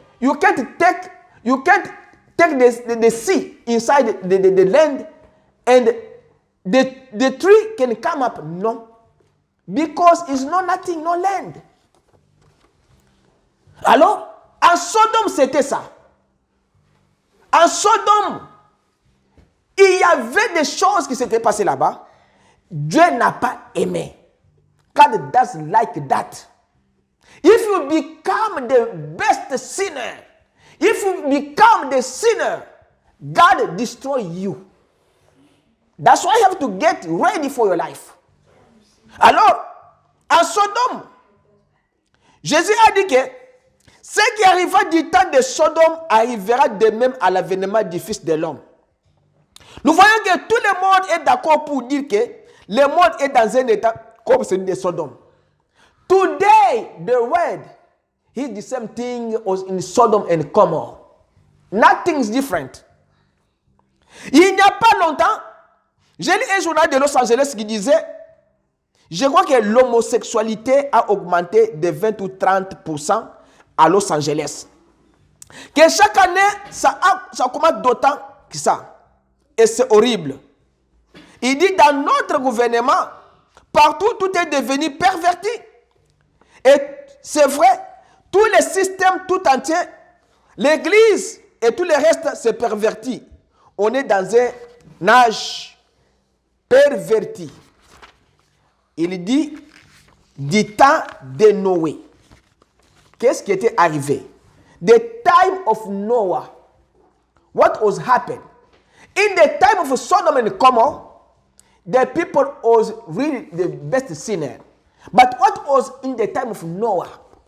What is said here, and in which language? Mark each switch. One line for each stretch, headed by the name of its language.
English: You can't take the sea inside the land, and the tree can come up. No. Because it's not nothing, no land.
French: Alors, en Sodome, c'était ça. En Sodome, il y avait des choses qui s'étaient passées là-bas. Dieu n'a pas aimé.
English: God doesn't like that. If you become the best sinner, if you become the sinner, God destroy you. That's why you have to get ready for your life.
French: Alors, en Sodome, Jésus a dit que ce qui arriva du temps de Sodome arrivera de même à l'avènement du Fils de l'homme. Nous voyons que tout le monde est d'accord pour dire que le monde est dans un état comme celui de Sodome.
English: Today, the word is the same thing as in Sodom and Gomorrah. Nothing is different.
French: Il n'y a pas longtemps, j'ai lu un journal de Los Angeles qui disait, je crois que l'homosexualité a augmenté de 20 ou 30% à Los Angeles. Que chaque année, ça augmente d'autant que ça. Et c'est horrible. Il dit, dans notre gouvernement, partout, tout est devenu perverti. Et c'est vrai, tous les systèmes tout entiers, l'église et tout le reste, c'est perverti. On est dans un âge perverti. Il dit, du temps de Noé. Qu'est-ce qui était arrivé?
English: The time of Noah. What was happened? In the time of Sodom and Gomorrah, the people was really the best sinner. But what was in the time of Noah?